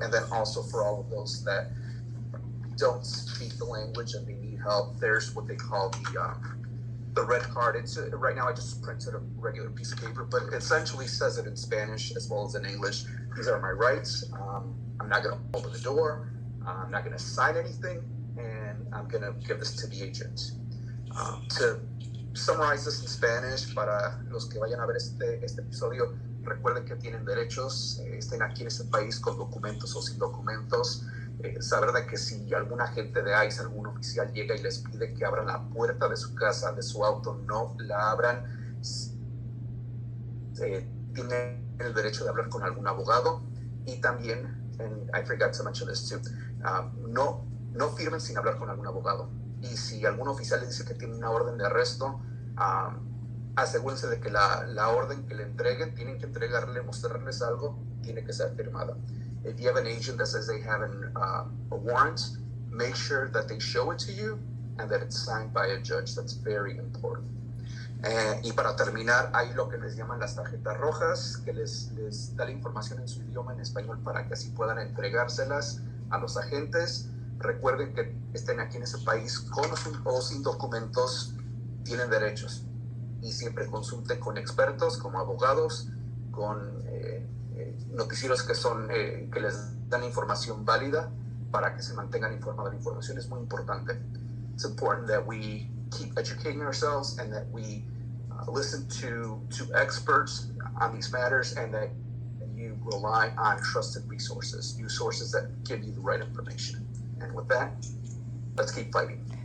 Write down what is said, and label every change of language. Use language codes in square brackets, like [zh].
[en] And then also for all of those that don't speak the language and they need help, there's what they call the red card. It's right now I just printed a regular piece of paper, but it essentially says it in Spanish as well as in English. These are my rights. I'm not going to open the door. I'm not going to sign anything, and I'm going to give this to the agent. To summarize this in Spanish, [es] para los que vayan a ver este episodio, recuerden que tienen derechos, estén aquí en este país con documentos o sin documentos. Saber de que si algún agente de ICE, algún oficial llega y les pide que abran la puerta de su casa, de su auto, no la abran. Tienen el derecho de hablar con algún abogado. Y también, [en] and I forgot to mention this too, [es] no firmen sin hablar con algún abogado. Y si algún oficial le dice que tiene una orden de arresto, asegúrense de que la orden que le entreguen, tienen que entregarle, mostrarles algo, tiene que ser firmada. [en] If you have an agent that says they have a warrant, make sure that they show it to you and that it's signed by a judge. That's very important. [es] Y para terminar, hay lo que les llaman las tarjetas rojas, que les da la información en su idioma, en español, para que así puedan entregárselas a los agentes. Recuerden que estén aquí en ese país con o sin documentos, tienen derechos. y siempre consulte con expertos como abogados, con noticieros que son que les dan información válida para que se mantengan informados. La información es muy importante. [en] It's important that we keep educating ourselves and that we listen to experts on these matters, and that you rely on trusted resources, new sources that give you the right information. And with that, let's keep fighting.